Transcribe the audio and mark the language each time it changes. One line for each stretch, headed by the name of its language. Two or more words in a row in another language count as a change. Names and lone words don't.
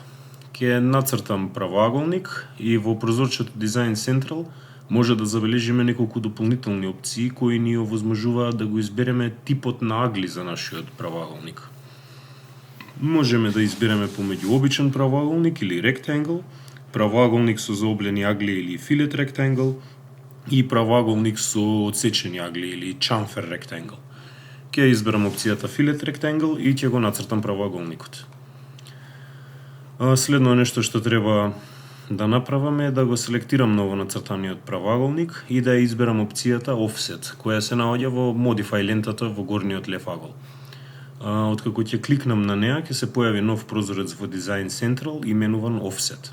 Macedonian: Ќе нацртам правоаголник и во прозорчето Design Central може да забележиме неколку дополнителни опции кои ни овозможуваат да го избереме типот на агли за нашиот правоаголник. Можеме да избереме помеѓу обичен правоаголник или rectangle, правоаголник со заоблени агли или
English: fillet rectangle
Macedonian: и правоаголник со одсечени агли или
English: chamfer rectangle.
Macedonian: Ќе изберам опцијата
English: fillet rectangle
Macedonian: и ќе го нацртам правоаголникот. Следно нешто што треба да направам е да го селектирам ново нацртаниот правоаголник и да ја изберам опцијата Offset, која се наоѓа во Modify лентата во горниот лев агол. Откако ќе кликнам на неа, ќе се појави нов прозорец во Design Central именуван Offset.